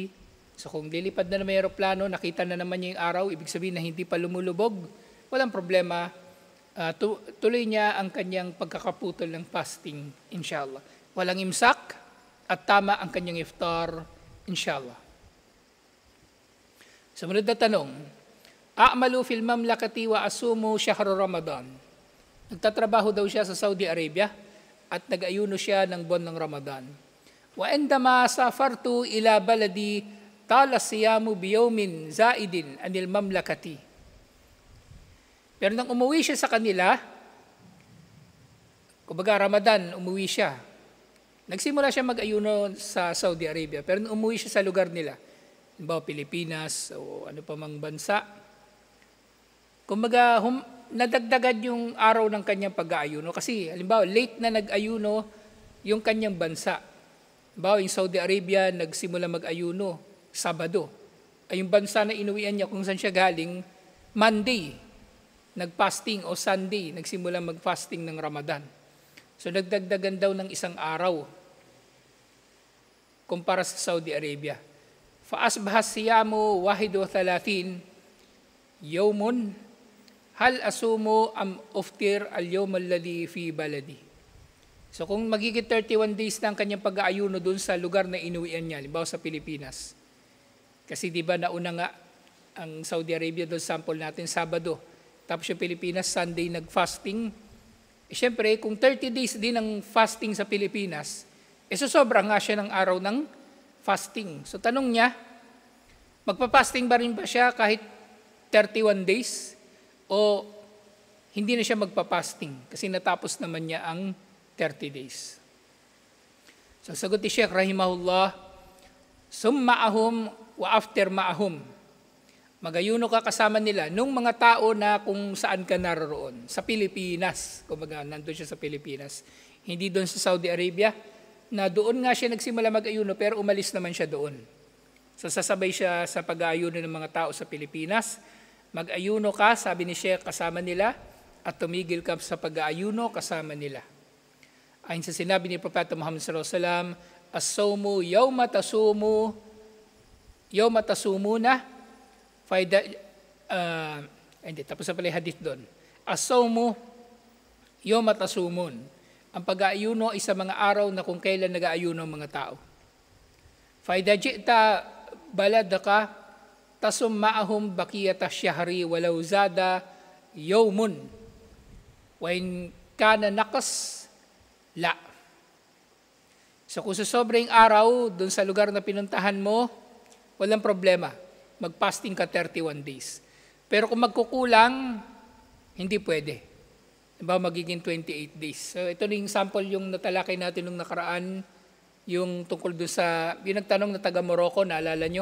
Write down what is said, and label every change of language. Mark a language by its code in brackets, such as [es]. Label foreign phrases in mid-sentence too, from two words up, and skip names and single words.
[tl] So kung lilipad na naman yung aeroplano, nakita na naman niya yung araw, ibig sabihin na hindi pa lumulubog, walang problema. Tuloy niya ang kanyang pagkakaputol ng fasting, [ar] إن شاء الله. [tl] Walang imsak at tama ang kanyang iftar, [ar] إن شاء الله. [tl] Sumunod na tanong, [ar] أعمل في المملكة وأصوم شهر رمضان. [tl] Nagtatrabaho daw siya sa Saudi Arabia at nag-ayuno siya ng buwan ng Ramadan. [ar] وعندما سافرت إلى بلدي طال صيامي بيوم زائد عن المملكة. [tl] Pero nang umuwi siya sa kanila, kumbaga Ramadan, umuwi siya. Nagsimula siya mag-ayuno sa Saudi Arabia, pero nang umuwi siya sa lugar nila, halimbawa Pilipinas o ano pa mang bansa, kumbaga nadagdagan yung araw ng kanyang pag-aayuno. Kasi halimbawa late na nag-ayuno yung kanyang bansa. Halimbawa yung Saudi Arabia nagsimula mag-ayuno Sabado. Ay yung bansa na inuwian niya kung saan siya galing, Monday. Nag-fasting o Sunday, nagsimula mag-fasting ng Ramadan. So nagdagdagan daw ng isang araw kumpara sa Saudi Arabia. [ar] فأصبح صيامي 31 يوما هل أصوم أم أفطر اليوم الذي في بلدي. [tl] So kung magiging 31 days na ang kanyang pag-aayuno doon sa lugar na inuwian niya, halimbawa sa Pilipinas. Kasi di ba nauna nga ang Saudi Arabia doon, sample natin Sabado. Tapos yung Pilipinas, Sunday nag-fasting. Siyempre, kung 30 days din ang fasting sa Pilipinas, sobra nga siya ng araw ng fasting. So tanong niya, magpa-fasting ba rin ba siya kahit 31 days? O hindi na siya magpa-fasting kasi natapos naman niya ang 30 days. So sagot ni Sheikh Rahimahullah, [ar] صم معهم وأفطر معهم. [tl] Magayuno ka kasama nila nung mga tao na kung saan ka naroon. Sa Pilipinas, kumbaga nandun siya sa Pilipinas. Hindi doon sa Saudi Arabia, na doon nga siya nagsimula mag-ayuno pero umalis naman siya doon. So sasabay siya sa pag-aayuno ng mga tao sa Pilipinas. Mag-ayuno ka, sabi ni Sheikh, kasama nila at tumigil ka sa pag-aayuno kasama nila. Ayon sa sinabi ni Propeta Muhammad [ar] صلى الله عليه وسلم, الصوم يوم تصومون. [tl] Tapos na pala yung hadith doon. [ar] الصوم يوم تصومون. [tl] Ang pag-aayuno ay sa mga araw na kung kailan nag-aayuno ang mga tao. [ar] فإذا جئت بلدك تصوم معهم بقية الشهر ولو زاد يوما. وإن كان نقص لا. [tl] So kung sa sobrang araw doon sa lugar na pinuntahan mo, walang problema. Mag-fasting ka 31 days. Pero kung magkukulang, hindi pwede. Diba, magiging 28 days. So ito na yung sample yung natalakay natin nung nakaraan yung tungkol doon sa, yung nagtanong na taga Morocco, naalala nyo?